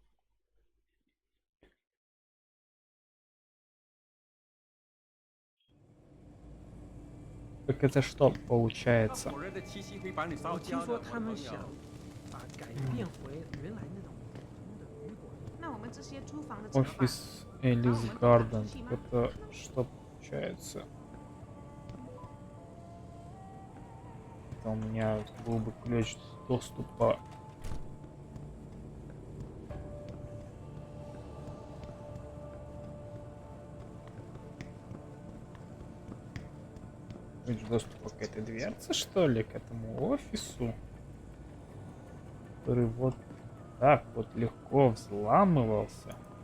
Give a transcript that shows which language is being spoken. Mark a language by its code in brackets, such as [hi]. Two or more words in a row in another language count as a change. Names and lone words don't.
[ru] Так это что получается? [zh] 我听说他们想把改变回原来那种普通的旅馆。那我们这些租房的怎么办？ [ru] Офис Элис Гарден. Это что получается? Это у меня был бы ключ доступа. Ключ доступа к этой дверце, что ли, к этому офису, который вот так вот легко взламывался.